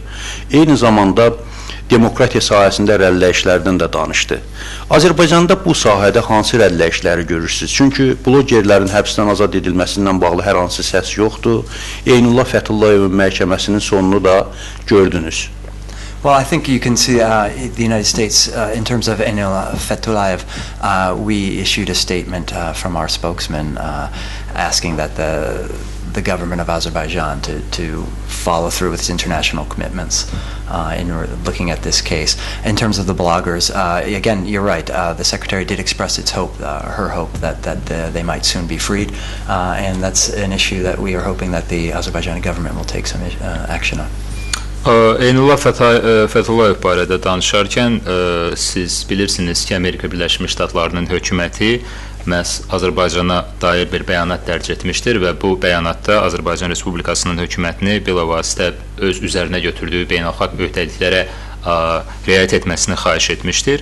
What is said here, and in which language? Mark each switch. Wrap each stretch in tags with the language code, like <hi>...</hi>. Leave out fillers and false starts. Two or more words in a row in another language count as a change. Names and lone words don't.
<az>Eyni zamanda demokratiya sahəsində irəliləyişlərdən də danışdı. Azərbaycanda bu sahədə hansı irəliləyişləri görürsünüz? Çünki blogerlərin həbsdən azad edilməsindən bağlı hər hansı səs yoxdur. Eynullah Fətullayevin məhkəməsinin sonunu da gördünüz.</az> <en>Well, I think you can see the United States, in terms of Fethulayev, we issued a statement from our spokesman asking that the government of Azerbaijan to follow through with its international commitments in looking at this case. In terms of the bloggers, again, you're right. The Secretary did express its hope, her hope, that they might soon be freed, and that's an issue that we are hoping that the Azerbaijani government will take some action on.</en> <az>Eynullah Fətulayev barədə danışarkən siz bilirsiniz ki, Amerika Birləşmiş Ştatlarının hökuməti məhz Azərbaycana dair bir bəyanat dərc etmişdir və bu bəyanatda Azərbaycan Respublikasının hökumətini bilavasitə öz üzərinə götürdüyü beynəlxalq öhdəliklərə riayət etməsini xahiş etmişdir.</az>